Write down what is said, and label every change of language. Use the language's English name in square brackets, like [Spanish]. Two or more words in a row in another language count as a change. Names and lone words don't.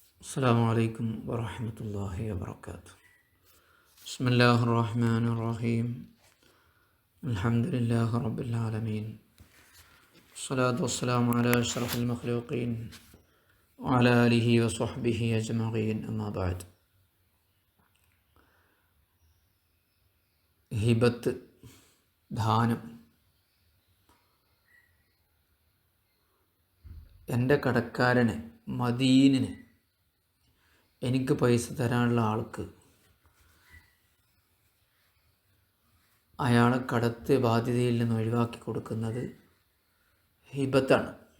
[Arabic] السلام عليكم ورحمة الله وبركاته. بسم الله الرحمن الرحيم. الحمد لله رب العالمين. الصلاة والسلام على أشرف المخلوقين وعلى آله وصحبه أجمعين. أما بعد. [Malayalam] ഹിബത്ത്, ദാനം. എൻ്റെ കടക്കാരന് മദീനിന് എനിക്ക് പൈസ തരാനുള്ള ആൾക്ക് അയാളെ കടത്ത് ബാധ്യതയിൽ നിന്ന് ഒഴിവാക്കി കൊടുക്കുന്നത് ഹിബത്താണ്.